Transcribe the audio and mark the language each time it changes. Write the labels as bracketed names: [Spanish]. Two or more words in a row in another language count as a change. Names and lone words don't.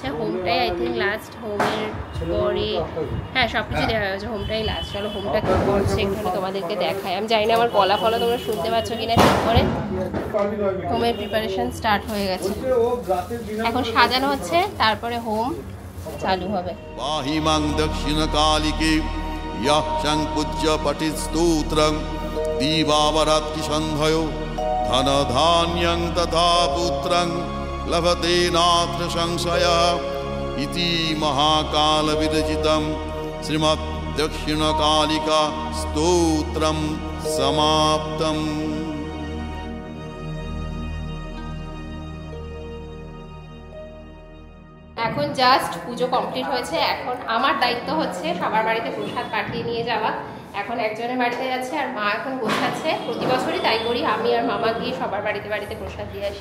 [Bangla] হোমটাই [English] I think last, [Bangla] হোমের পরে হ্যাঁ সব কিছু দেওয়া হয়েছে, হোমটাই লাস্ট। চলো হোমটা কি করছে একটু তোমাদেরকে দেখাই। আমি জানি না আমার গলা ফলা তোমরা শুনতে পাচ্ছ কিনা ঠিক করে। হোমের [English] preparation start [Bangla] হয়ে গেছে, এখন সাজানো হচ্ছে, তারপরে হোম চালু হবে। [Sanskrit] पाहिमां दक्षिणकालिके यः संपूज्य पठित् स्तोत्रं दीवावरात्रि सन्धयो धनधान्यं तथा पुत्रं लभते नात्र संशयः इति महाकालविरचितं श्रीमद् दक्षिणकालिका स्तोत्रं समाप्तम्। [Bangla] এখন জাস্ট পুজো কমপ্লিট হয়েছে। এখন আমার দায়িত্ব হচ্ছে সবার বাড়িতে প্রসাদ পাঠিয়ে নিয়ে যাওয়া। এখন একজনের বাড়িতে যাচ্ছে আর মা এখন গোছাচ্ছে। প্রতি বছরই তাই করি, আমি আর মামা গিয়ে সবার বাড়িতে বাড়িতে প্রসাদ দিয়ে আসি।